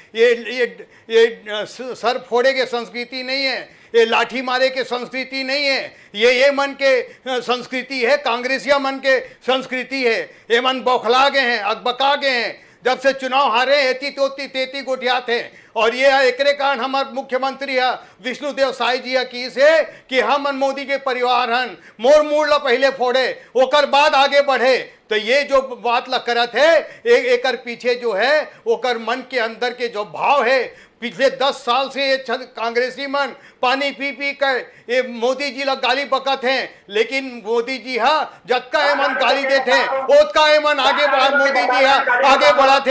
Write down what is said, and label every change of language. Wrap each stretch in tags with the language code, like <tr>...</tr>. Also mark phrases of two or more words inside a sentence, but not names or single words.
<hne>ये सर फोड़े के संस्कृति नहीं है, ये लाठी मारे के संस्कृति नहीं है। ये मन के संस्कृति है, कांग्रेसिया मन के संस्कृति है। ये मन बौखला गए हैं, अकबका गए हैं। जब से चुनाव हारे एती तोती तेती गोठिया थे। और ये एकरे कारण हमारे मुख्यमंत्री है विष्णुदेव साई जी की से कि हम मोदी के परिवार हन, मोर मूड़ ला पहले फोड़े ओकर बाद आगे बढ़े। तो ये जो बात ला करत है, एक पीछे जो है ओकर मन के अंदर के जो भाव है, पिछले 10 साल से ये कांग्रेसी मन पानी पी पी कर ये मोदी जी ला गाली बकत हैं। लेकिन मोदी जी जतका ये मन गाली देते ओतका ये मन आगे बढ़ा, मोदी जी आगे बढ़ा थे।</hne>